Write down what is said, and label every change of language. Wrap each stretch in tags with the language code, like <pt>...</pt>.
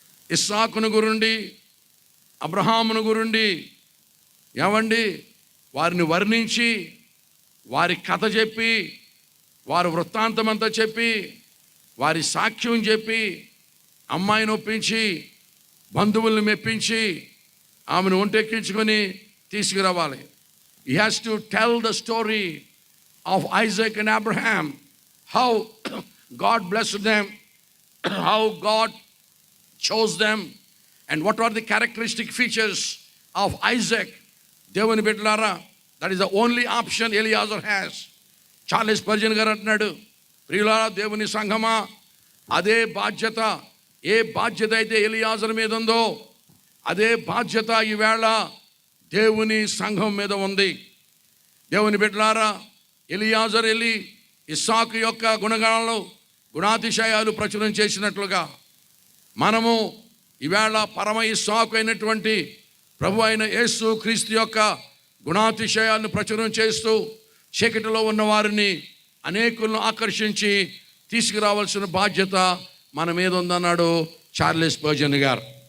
<te>ఇస్సాకును గురుండి, అబ్రహామును గురుండి ఏమండి వారిని వర్ణించి, వారి కథ చెప్పి, వారి వృత్తాంతమంతా చెప్పి, వారి సాక్ష్యం చెప్పి, అమ్మాయిని ఒప్పించి, బంధువుల్ని మెప్పించి, ఆమెను ఒంటెక్కించుకొని తీసుకురావాలి.</te> <en>He has to tell the story of Isaac and Abraham, how God blessed them, how God chose them, and what are the characteristic features of Isaac.</en> <te>దేవుని బిడ్డలారా,</te> <en>that is the only option Eliezer has.</en> <te>Charles Spurgeon గారు అంటున్నాడు, ప్రియులారా దేవుని సంఘమా, అదే బాధ్యత, ఏ బాధ్యత అయితే ఎలియాజరు మీద ఉందో అదే బాధ్యత ఈవేళ దేవుని సంఘం మీద ఉంది. దేవుని బిడ్డలారా, ఎలియాజరు వెళ్ళి ఇస్సాకు యొక్క గుణగణాలు గుణాతిశయాలు ప్రచురం చేసినట్లుగా మనము ఈవేళ పరమ ఇస్సాకు అయినటువంటి ప్రభు అయిన యేసు క్రీస్తు యొక్క గుణాతిశయాలను ప్రచురం చేస్తూ చీకటిలో ఉన్న వారిని అనేకులను ఆకర్షించి తీసుకురావాల్సిన బాధ్యత మన మీద ఉందన్నాడు చార్లెస్ స్పర్జన్ గారు.</te>